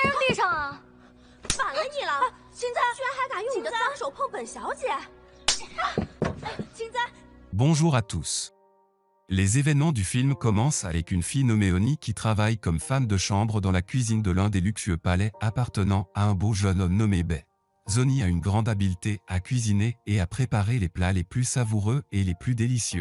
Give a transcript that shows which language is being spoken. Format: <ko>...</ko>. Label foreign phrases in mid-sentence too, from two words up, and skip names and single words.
<zh>地上啊！反了你了，青簪居然还敢用你的脏手碰本小姐！青簪。</zh> <fr>Bonjour à tous. Les événements du film commencent avec une fille nommée Oni qui travaille comme femme de chambre dans la cuisine de l'un des luxueux palais appartenant à un beau jeune homme nommé Bae. Zoni a une grande habileté à cuisiner et à préparer les plats les plus savoureux et les plus délicieux.</fr>